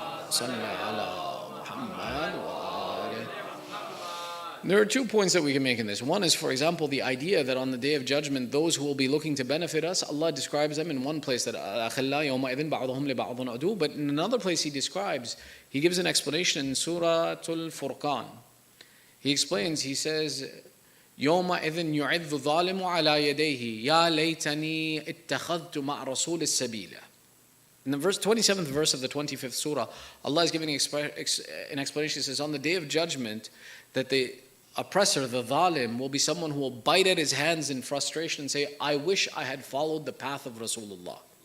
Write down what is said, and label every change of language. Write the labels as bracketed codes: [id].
[ar] Sallu ala Muhammad wa ali. [en] There are 2 points that we can make in this. One is, for example, the idea that on the Day of Judgment, those who will be looking to benefit us, Allah describes them in one place that [ar] أَخِلَّا يَوْمَئِذٍ بَعْضُهُمْ لِبَعْضٍ عَدُوٌّ. [en] But in another place He gives an explanation in Surah Al-Furqan. He explains, he says, [ar] يَوْمَئِذٍ يُعِذُّ الظَّالِمُ عَلَى يَدَيْهِ يَا لَيْتَنِي اتَّخَذْتُ مَعْ رَسُولِ السَّبِيلَ. [en] In the 27th verse of the 25th surah, Allah is giving an explanation. He says, on the Day of Judgment, that the oppressor, the zalim, will be someone who will bite at his hands in frustration and say, I wish I had followed the path of Rasulullah.